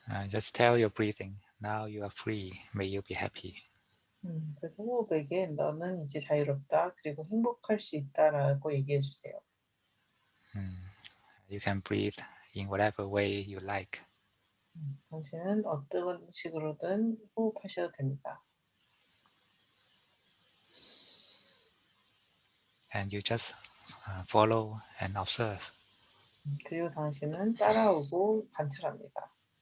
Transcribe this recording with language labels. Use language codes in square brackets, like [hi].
[en] Just tell your breathing, now you are free, may you be happy. [ko] 그래서 호흡에게 너는 이제 자유롭다. 그리고 행복할 수 있다라고 얘기해 주세요. [en] You can breathe in whatever way you like. [ko] 당신은 어떤 식으로든 호흡하셔도 됩니다. [en] And you just follow and observe. [ko] 그리고 당신은 따라오고 관찰합니다.